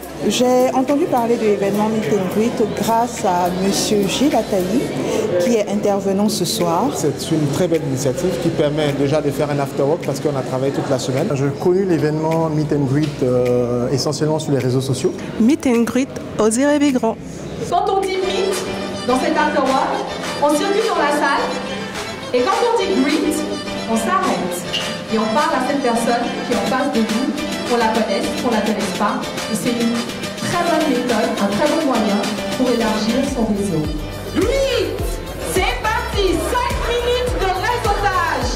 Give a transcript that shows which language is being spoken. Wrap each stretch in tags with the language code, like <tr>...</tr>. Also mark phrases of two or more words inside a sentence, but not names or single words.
<fr>J'ai entendu parler de l'événement Meet and Greet grâce à Monsieur Gilles Ataï, qui est intervenant ce soir. C'est une très belle initiative qui permet déjà de faire un after-work parce qu'on a travaillé toute la semaine. J'ai connu l'événement Meet and Greet essentiellement sur les réseaux sociaux. Meet and Greet Oser rêver grand. Quand on dit meet dans cet after-work, on circule dans la salle et quand on dit greet, on s'arrête et on parle à cette personne qui est en face de nous, qu'on la connaisse, qu'on la connaisse pas. Et c'est une très bonne méthode, un très bon moyen pour élargir son réseau. Greet, c'est parti, 5 minutes de réseautage.</fr>